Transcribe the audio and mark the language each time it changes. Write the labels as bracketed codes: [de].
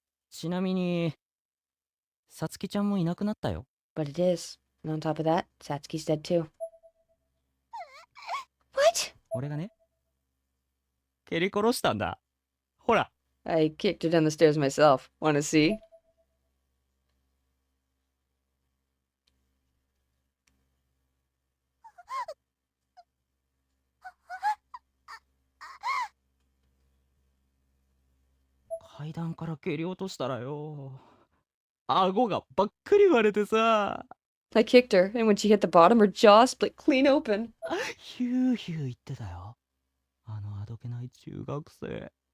[ja] ちなみに、さつきちゃんもいなくなったよ。 [en] But it is. And on top of that, Satsuki's dead too. What? [ja] 俺がね、蹴り殺したんだ。ほら。 [en] I kicked her down the stairs myself. Wanna see? [ja] 「階段から蹴り落としたらよ。顎がばっくり割れてさ。 [en] I kicked her, and when she hit the bottom, her jaw split clean open. [ja] ヒューヒュー言ってたよ。あのあどけない中学生。